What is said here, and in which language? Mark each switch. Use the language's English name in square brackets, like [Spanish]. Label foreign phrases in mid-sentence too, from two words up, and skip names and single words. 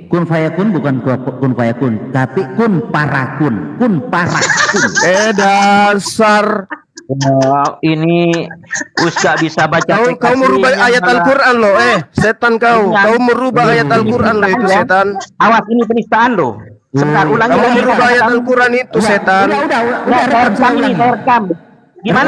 [Arabic] كن فيكون [Indonesian] bukan [Arabic] كن فيكون, [Indonesian] tapi kun parakun, kun parakun. Dasar. Ini Ustaz bisa baca. Kau merubah ayat Al-Quran loh, setan kau. Kau merubah ayat Al-Quran loh, itu setan. Awas, ini penistaan loh. Sebentar, ulangi. Kamu merubah ayat Al-Quran itu, setan. Udah, rekam ini, rekam. Gimana?